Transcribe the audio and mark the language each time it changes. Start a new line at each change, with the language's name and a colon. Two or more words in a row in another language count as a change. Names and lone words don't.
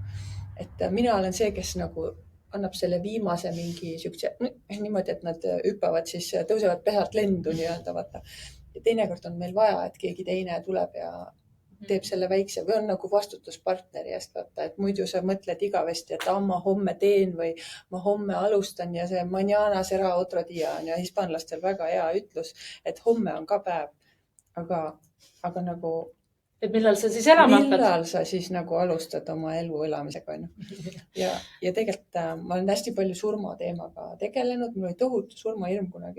Estonian: Et mina olen see, kes nagu annab selle viimase mingi siukse niimoodi, et nad hüppavad, siis tõusevad pesalt lendu nii-öelda, vaata. Ja teinekord on meil vaja, et keegi teine tuleb ja teeb selle väikse või on nagu vastutuspartneri eest, vaata, et muidu sa mõtled igavesti, et ma homme teen või ma homme alustan ja see
Spanish: mañana será otro día
Estonian: on ja hispaanlastel väga hea ütlus, et homme on ka päev, aga nagu et millal sa siis elama hakkad? Millal sa siis nagu alustad oma elu elamisega, on ju. Ja tegelikult ma olen hästi palju surmateemaga tegelenud, mul oli tohutu surmahirm kunagi.